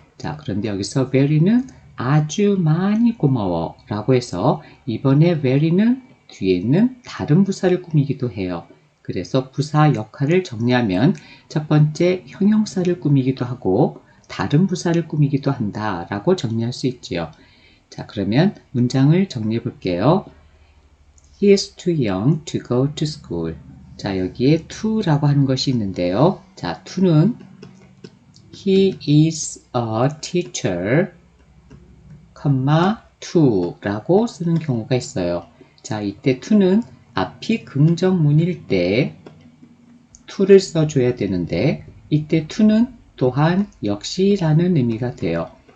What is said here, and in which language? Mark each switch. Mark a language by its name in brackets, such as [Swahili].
[Korean] 자, 그런데 여기서 very는 아주 많이 고마워 라고 해서 이번에 very는 뒤에 있는 다른 부사를 꾸미기도 해요. 그래서 부사 역할을 정리하면 첫 번째 형용사를 꾸미기도 하고 다른 부사를 꾸미기도 한다 라고 정리할 수 있지요. 자, 그러면 문장을 정리해 볼게요. [English] He is too young to go to school. [Korean] 자, 여기에 to라고 하는 것이 있는데요. 자, to는 [English] He is a teacher, [Korean] to라고 쓰는 경우가 있어요. 자, 이때 to는 앞이 긍정문일 때 to를 써줘야 되는데 이때 to는 또한 역시라는 의미가 돼요.